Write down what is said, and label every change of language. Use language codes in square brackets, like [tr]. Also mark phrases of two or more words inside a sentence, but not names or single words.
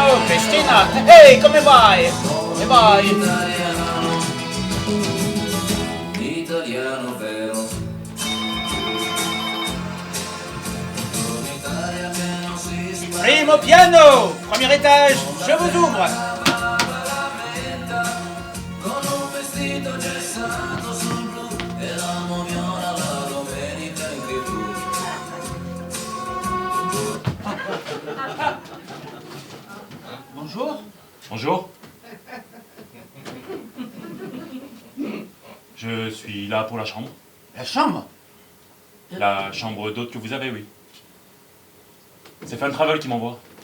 [it] Cristina, ehi, come vai? E vai? Italiano vero. Un'Italia che non si spara. Primo piano, [fr] premier étage, je vous ouvre. [it] Con un vestito gessato sul blu e la moviola la domenica in TV. [fr] Bonjour. Bonjour. Je suis là pour la chambre. La chambre? La chambre d'hôte que vous avez, oui. C'est Fun Travel qui m'envoie.